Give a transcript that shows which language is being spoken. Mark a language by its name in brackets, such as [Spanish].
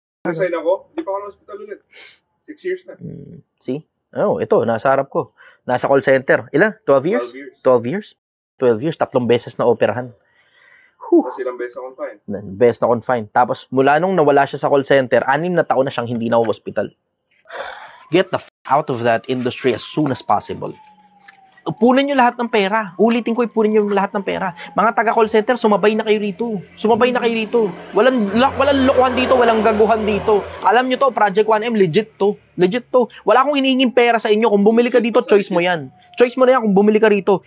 [Filipino] Resign ako, hindi pa ako na-hospital ulit. 6 years na. See? Ito, nasa harap ko. Nasa call center. Ilan? 12 years? 12 years? 12 years, 3 beses na operahan. Tapos 1 beses na confine. Beses na confine. Tapos mula nung nawala siya sa call center, 6 na taon na siyang hindi na hospital. [English] Get the out of that industry as soon as possible. [Filipino] Upunin nyo lahat ng pera. Ulitin ko, ipunin nyo lahat ng pera. Mga taga-call center, sumabay na kayo rito. Walang lokohan dito, walang gaguhan dito. Alam nyo to, Project 1M, legit to. Wala akong hinihinging pera sa inyo. Kung bumili ka dito, choice mo yan. Choice mo na yan kung bumili ka rito.